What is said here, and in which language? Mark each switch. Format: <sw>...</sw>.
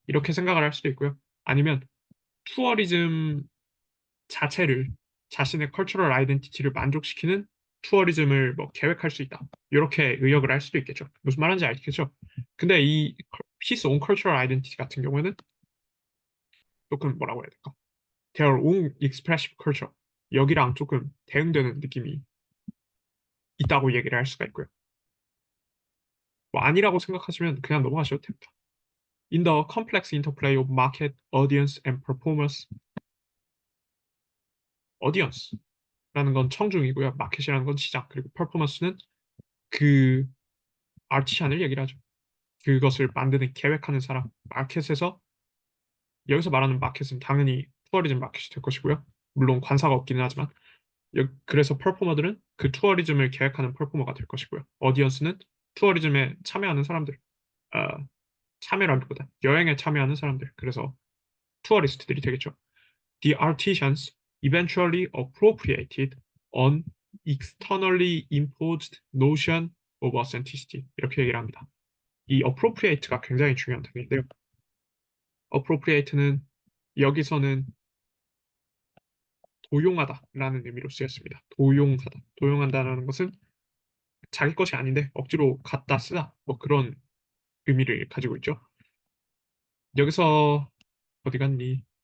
<ko>이렇게 생각을 할 수도 있고요. 아니면 투어리즘 자체를 자신의 컬처럴 아이덴티티를 만족시키는 투어리즘을 뭐 계획할 수 있다. 이렇게 의역을 할 수도 있겠죠. 무슨 말인지 알겠죠? 근데 이</ko> <en>his own cultural identity</en> <ko>같은 경우에는 조금 뭐라고 해야 될까?</ko> <en>Their own expressive culture.</en> <ko>여기랑 조금 대응되는 느낌이 있다고 얘기를 할 수가 있고요. 뭐 아니라고 생각하시면 그냥 넘어가셔도 됩니다.</ko> <en>In the complex interplay of market, audience, and performance,</en> <ko>audience라는 건 청중이고요. 마켓이라는 건 시장, 그리고 performance는 그 아티션을 얘기를 하죠. 그것을 만드는 계획하는 사람, 마켓에서 여기서 말하는 마켓은 당연히 투어리즘 마켓이 될 것이고요. 물론 관사가 없기는 하지만 그래서 퍼포머들은 그 투어리즘을 계획하는 퍼포머가 될 것이고요. 어디언스는 투어리즘에 참여하는 사람들, 어, 참여라기보다 여행에 참여하는 사람들, 그래서 투어리스트들이 되겠죠.</ko> <en>The artisans eventually appropriated an externally imposed notion of authenticity.</en> <ko>이렇게 얘기를 합니다. 이 appropriate가 굉장히 중요한 단계인데요. appropriate는 여기서는 도용하다라는 의미로 쓰였습니다. 도용하다. 도용한다라는 것은 자기 것이 아닌데 억지로 갖다 쓰다. 뭐 그런 의미를 가지고 있죠. 여기서 어디 갔니?</ko>